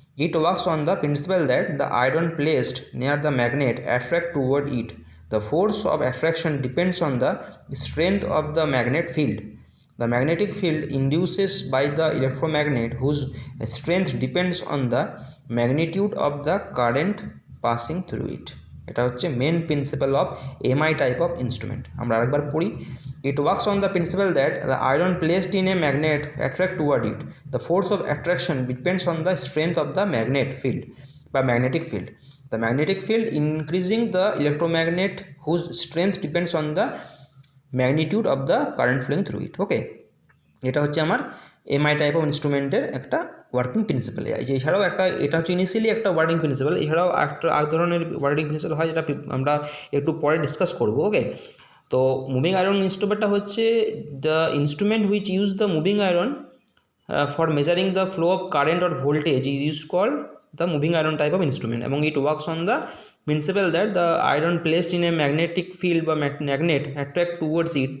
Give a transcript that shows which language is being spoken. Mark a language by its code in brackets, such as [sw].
[en] It works on the principle that the iron placed near the magnet attract toward it. The force of attraction depends on the strength of the magnet field. The magnetic field induced by the electromagnet whose strength depends on the magnitude of the current passing through it. [bn] এটা হচ্ছে [en] Main principal of MI type of instrument. [bn] আমরা আরেকবার পড়ি। [en] It works on the principle that the iron placed in a magnet attract toward it. The force of attraction depends on the strength of the magnet field বা magnetic field. The magnetic field increasing the electromagnet whose strength depends on the magnitude of the current flowing through it. [bn] ওকে, এটা হচ্ছে আমার MI type of ইনস্ট্রুমেন্টের একটা working principal. এছাড়াও এটা হচ্ছে initially একটা working principal, এছাড়াও একটা এক ধরনের ওয়ার্কিং প্রিন্সিপাল হয় যেটা আমরা একটু পরে ডিসকাস করবো। [en] okay, [bn] তো মুভিং আয়রন ইনস্ট্রুমেন্টটা হচ্ছে [en] The instrument which use the moving iron for measuring the flow of current or voltage is use called the moving iron type of instrument, এবং it works on the principle that the iron placed in a magnetic field বা magnet attract towards it.